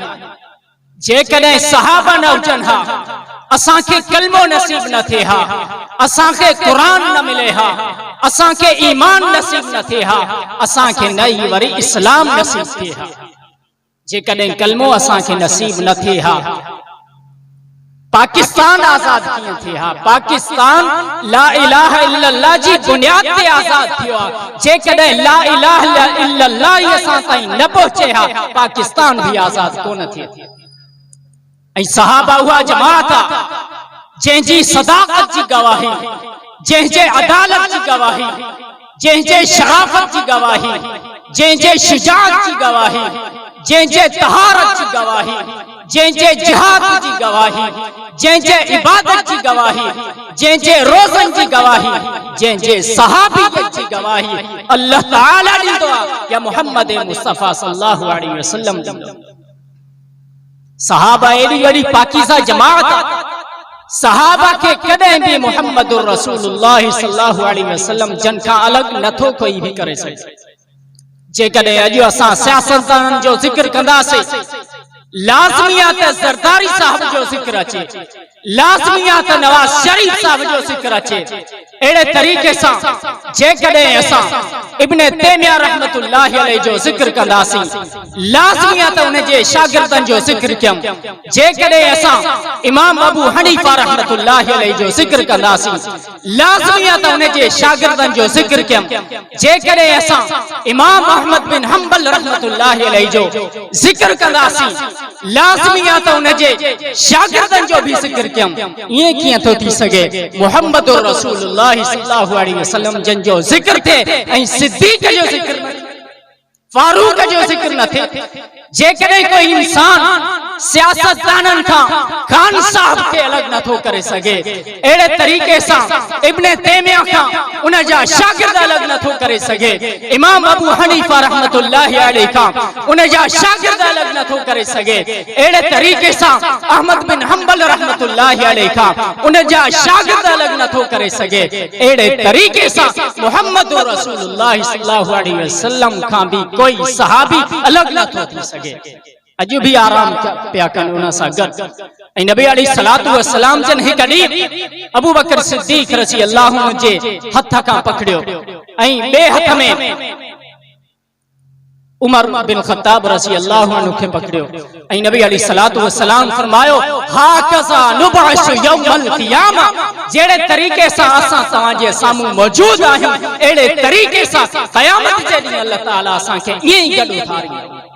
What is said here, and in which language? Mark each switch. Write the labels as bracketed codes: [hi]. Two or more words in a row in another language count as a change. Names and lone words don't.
[sd] जेकॾहिं सहाबा न हुजनि हा, असांखे कलमो नसीब न थिए हा, असांखे क़ुरान न मिले हा, असांखे ईमान नसीब न थिए हा, असांखे न ई वरी इस्लाम नसीब थिए हा। जेकॾहिं कलमो असांखे नसीब न थिए हा, पाकिस्तान आज़ाद कीअं थिए हा? पाकिस्तान [ar] لا إله إلا الله [sd] जी बुनियाद ते आज़ाद थियो आहे। जेकॾहिं [ar] لا إله إلا الله [sd] ही असां ताईं न पहुचे हा, पाकिस्तान भी आज़ाद कोन थिए। ऐं सहाबा उहा जमात आहे जंहिंजी सदाक़त जी गवाही, जंहिंजे अदालत जी गवाही, जंहिंजे शराफत जी गवाही, जंहिंजे शुजाअत जी गवाही, जंहिंजे तहारत जी गवाही, जंहिंजे जिहाद जी गवाही, जंहिंजे इबादत जी गवाही, जंहिंजे रोज़न जी गवाही, जंहिंजे सहाबियत जी गवाही अल्लाह ताला ॾींदो आहे या मुहम्मद मुस्तफ़ा [ar] صلى الله عليه وسلم [sd] ॾींदो। सहाबा एॾी वॾी पाकीज़ा जमात, सहाबा के कॾहिं बि [ar] محمد رسول الله صلى الله عليه وسلم [sd] जन खां अलॻि नथो कोई बि करे सघे। जेकॾहिं अॼु असां सियासतदाननि जो ज़िक्र कंदासीं, लाज़मी आहे त ज़रदारी साहब जो ज़िक्र अचे, लाज़मी आहे त नवाज़ शरीफ साहब जो ज़िक्र अचे। अहिड़े तरीक़े सां जेकॾहिं असां इब्न तैमिया [ar] رحمة الله عليه [sd] जो ज़िक्र कंदासीं, लाज़मी आहे त उन जे शागिर्दनि जो ज़िक्र कयूं। जेकॾहिं असां इमाम अबू हनीफा [ar] رحمة الله عليه [sd] जो ज़िक्र कंदासीं, लाज़मी आहे त उन जे शागिर्दनि जो ज़िक्र कयूं। जेकॾहिं असां इमाम अहमद बिन हंबल [ar] رحمة الله عليه [sd] जो ज़िक्र कंदासीं, लाज़मी आहे त उन जे शागिर्दनि जो भी ज़िक्र कयूं। ईअं कीअं थो थी सघे [ar] محمد رسول الله صلى الله عليه وسلم [sd] जन जो ज़िक्र थिए ऐं सिद्दीक़ जो ज़िक्र न थिए, फारूक जो ज़िक्र न थिए? जेकॾहिं कोई इंसान सियासतदाननि खां खान साहब खे अलॻि नथो करे सघे, अहिड़े तरीक़े सां इब्न तैमिया खां उन जा शागिर्द अलॻि नथो करे सघे, इमाम अबू हनीफा [ar] رحمة الله عليه [sd] खां उन जा शागिर्द अलॻि नथो करे सघे, अहिड़े तरीक़े सां अहमद बिन हंबल [ar] رحمة الله عليه [sd] खां उन जा शागिर्द अलॻि नथो करे सघे, अहिड़े तरीक़े सां [ar] محمد رسول الله صلى الله عليه وسلم [sd] खां भी कोई सहाबी अलॻि नथो थी सघे। अॼु भी आराम पिया कनि उन सां गॾु। ऐं नबी [ar] عليه الصلاة والسلام [sd] जन हिकु ॾींहुं अबू बकर सिद्दीक़ [ar] رضي الله عنه [sd] जे हथ खां पकड़ियो ऐं ॿिए हथ में उमर बिन ख़त्ताब [ar] رضي الله عنه [sd] खे पकड़ियो ऐं नबी [ar] عليه الصلاة والسلام [sd] फरमायो [ar] هكذا نبعث يوم القيامة, [sd] जहिड़े तरीक़े सां असां तव्हां जे साम्हूं मौजूद आहियूं अहिड़े तरीक़े सां क़यामत जे ॾींहुं अल्लाह ताला असांखे ईअं ई गॾु उथारींदो।